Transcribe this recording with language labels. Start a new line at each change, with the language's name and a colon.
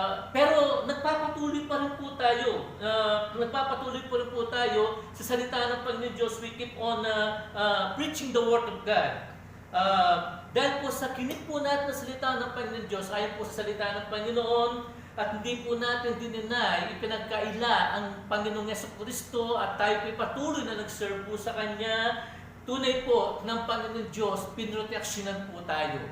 Filipino: Pero nagpapatuloy pa rin po tayo. Nagpapatuloy pa rin po tayo sa salita ng Panginoon Diyos.
English: We keep on preaching the Word of God.
Filipino: Dahil po sa kinig po natin na salita ng Panginoon Diyos, ayon po sa salita ng Panginoon, at hindi po natin dininay, ipinagkaila ang Panginoong Jesucristo at tayo po patuloy na nag-serve po sa Kanya, tunay po ng Panginoong Diyos, pinroteksyonan po tayo.